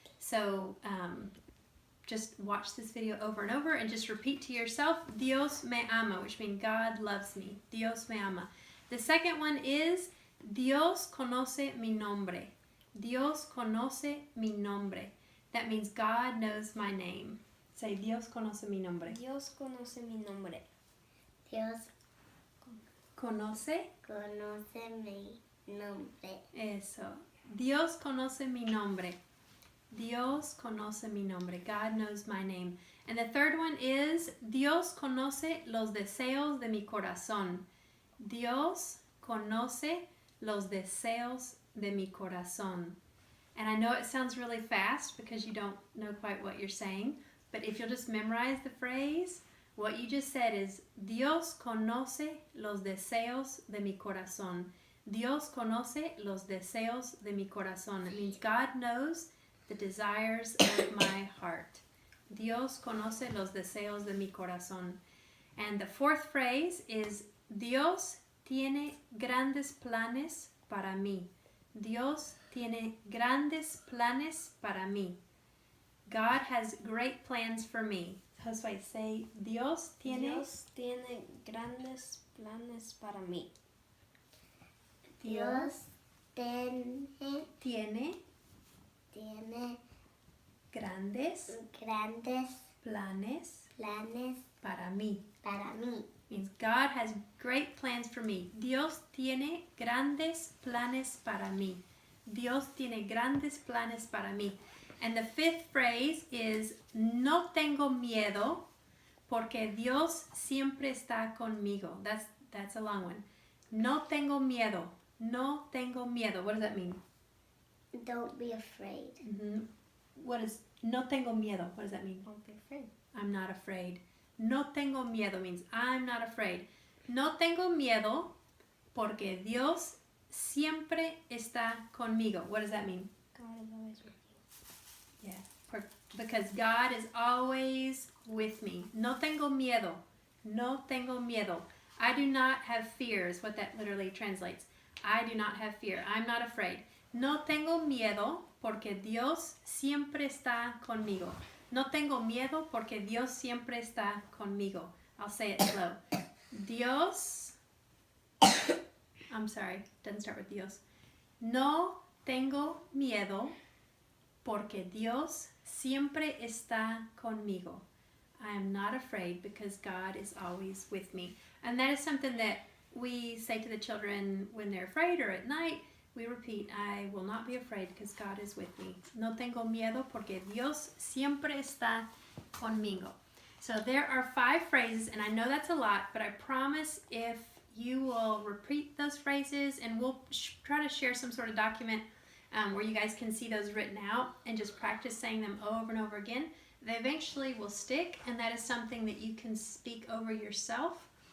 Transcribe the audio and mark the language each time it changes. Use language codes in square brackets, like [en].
[en] So just watch this video over and over and just repeat to yourself, [es] Dios me ama, [en] which means God loves me. Dios me ama. The second one is [es] Dios conoce mi nombre. Dios conoce mi nombre. [en] That means God knows my name. Say, [es] Dios conoce mi nombre. Dios conoce mi nombre. Dios Conoce. conoce mi nombre. Eso. Dios conoce mi nombre. Dios conoce mi nombre. [en] God knows my name. And the third one is [es] Dios conoce los deseos de mi corazón. Dios conoce los deseos de mi corazón. [en] And I know it sounds really fast because you don't know quite what you're saying, but if you'll just memorize the phrase, what you just said is [es] Dios conoce los deseos de mi corazón. Dios conoce los deseos de mi corazón. [en] It means God knows the desires of my heart. [es] Dios conoce los deseos de mi corazón. [en] And the fourth phrase is Dios tiene grandes planes para mí. [es] Dios tiene grandes planes para mí. [en] God has great plans for me. [es] Josue, [en] say, [es] Dios tiene grandes planes para mí. Dios tiene grandes planes para mí. Para mí. [en] Means God has great plans for me. [es] Dios tiene grandes planes para mí. Dios tiene grandes planes para mí. [en] And the fifth phrase is [es] no tengo miedo porque Dios siempre está conmigo. [en] That's a long one. [es] No tengo miedo. [en] No tengo miedo. What does that mean? Don't be afraid. What is [es] no tengo miedo? [en] What does that mean? Don't be afraid. I'm not afraid. [es] No tengo miedo [en] means I'm not afraid. [es] No tengo miedo porque Dios siempre está conmigo. [en] What does that mean? God is always with you. Yeah, because God is always with me. [es] No tengo miedo. No tengo miedo. [en] I do not have fear is what that literally translates. I do not have fear. I'm not afraid. [es] No tengo miedo porque Dios siempre está conmigo. No tengo miedo porque Dios siempre está conmigo. [en] I'll say it slow. Dios, I'm sorry, doesn't start with Dios. [es] No tengo miedo porque Dios siempre está conmigo. [en] I am not afraid because God is always with me. And that is something that we say to the children when they're afraid or at night. We repeat, I will not be afraid because God is with me. [es] No tengo miedo porque Dios siempre está conmigo. [en] So there are 5 phrases, and I know that's a lot, but I promise if you will repeat those phrases, and we'll try to share some sort of document where you guys can see those written out and just practice saying them over and over again, they eventually will stick, and that is something that you can speak over yourself.